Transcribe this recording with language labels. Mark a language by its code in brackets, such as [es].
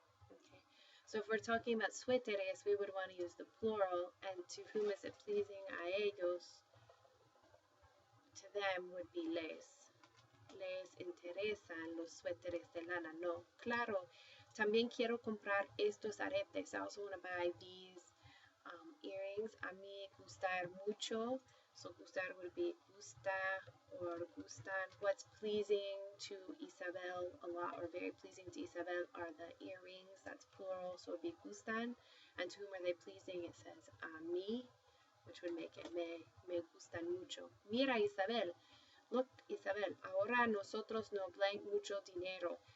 [en] Okay, so if we're talking about suéteres, we would want to use the plural, and to whom is it pleasing? A ellos, to them would be les. [es] Les interesan los suéteres de lana. No, claro, también quiero comprar estos aretes. [en] I also want to buy these earrings. A mí gustar mucho. So gustar would be gusta or gustan. What's pleasing to Isabel a lot, or very pleasing to Isabel, are the earrings. That's plural, so it would be gustan. And to whom are they pleasing? It says a mí, which would make it me gustan mucho. [es] Mira, Isabel. Look, Isabel, ahora nosotros no blank mucho dinero.